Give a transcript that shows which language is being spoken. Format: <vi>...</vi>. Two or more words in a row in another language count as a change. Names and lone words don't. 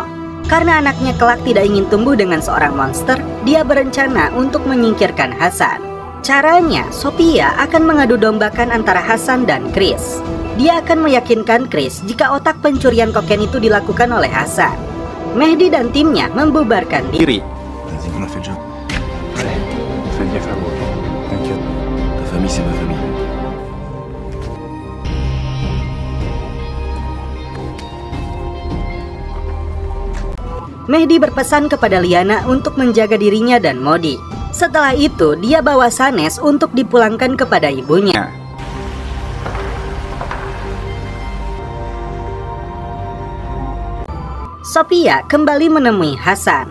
<id>Karena anaknya kelak tidak ingin tumbuh dengan seorang monster, dia berencana untuk menyingkirkan Hasan. Caranya, Sophia akan mengadu dombakan antara Hasan dan Chris. Dia akan meyakinkan Chris jika otak pencurian kokain itu dilakukan oleh Hasan. Mehdi dan timnya membubarkan diri.</id> <fr>Vas-y, on a fait le job. Allez, fais gaffe à moi, ok? T'inquiète. Ta famille, c'est ma famille.</fr> <id>Mehdi berpesan kepada Liana untuk menjaga dirinya dan Modi. Setelah itu, dia bawa Sanes untuk dipulangkan kepada ibunya. Sophia kembali menemui Hasan.</id>